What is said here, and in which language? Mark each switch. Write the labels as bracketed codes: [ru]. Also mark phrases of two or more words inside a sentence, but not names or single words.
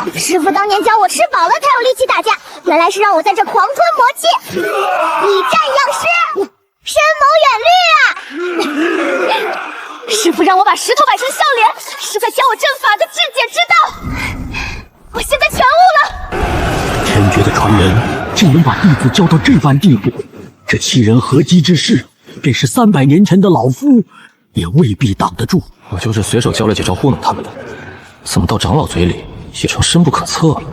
[zh] 師父當年教我吃飽了才有力氣打架，原來是讓我在這狂吞魔氣，以戰養師，深謀遠慮啊！師父讓我把石頭擺成笑臉，是在教我陣法的至簡之道。我現在全悟了。天絕的傳人竟能把弟子教到這般地步，這7人合擊之勢，便是300年前的老夫也未必擋得住。我就是隨手教了幾招糊弄他們的，怎麼到長老嘴裡也成深不可測了？